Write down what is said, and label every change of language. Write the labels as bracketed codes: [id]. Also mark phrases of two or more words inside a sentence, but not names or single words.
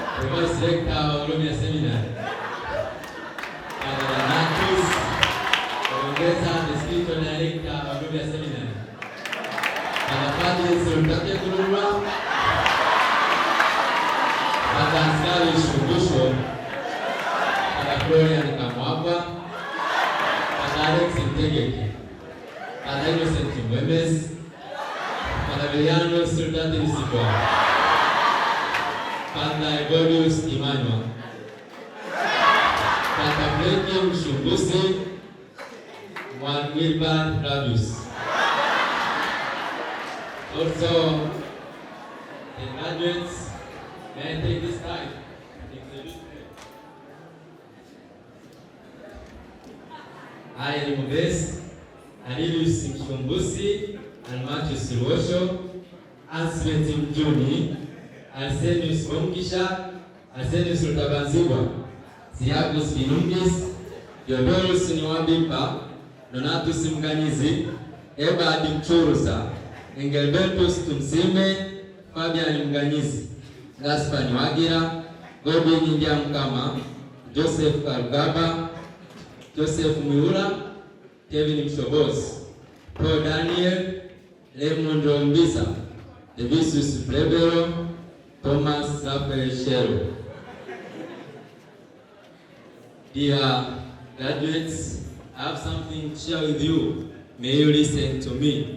[en] Vice Rector [sw] wa Oromia Seminary. Padre Natus ongeza [en] District Director [sw] wa Oromia Seminary. Padre Sultani Kuruma. Padre Askari Shugusho. Padre Florian Kamwapa. Padre Alex Mtegeki. Padre Innocent Mwemes. Padre Viliano Sultani Lusikwa. Padre Godius Emmanuel. Padre Blake Mshumbusi. Juan Wilbert Flavius. [en] Also, the graduates may take this time. I am Modest, Anilius Mshumbusi, and Matthew Silwosho, Ansmet Mjuni, Arsenius Mongkisha, Arsenius Rutabanzibwa, Siagus Binungis, Theodorus Niwabimba, Donatus Mganizi, Eba Dimchurusa, Engelbertus Tumsime, Fabian Mganizi, Gaspar Nwagira, Godwin India Mkama, Joseph Karugaba, Joseph Miura, Kevin Mshobos, Paul Daniel, Raymond Rombisa, Devisius Plebero, Thomas Raphael Shero. Dear graduates, I have something to share with you. May you listen to me.